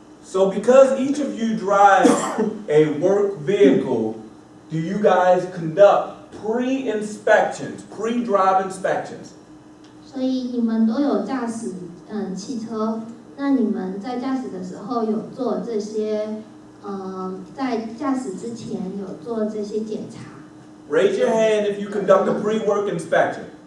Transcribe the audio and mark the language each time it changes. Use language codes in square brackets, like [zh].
[en] So because each of you drive a work vehicle, do you guys conduct pre-inspections, pre-drive inspections? [zh] 所以你们都有驾驶汽车，那你们在驾驶的时候有做这些在驾驶之前有做这些检查。 [en] Raise your hand if you conduct a pre-work inspection.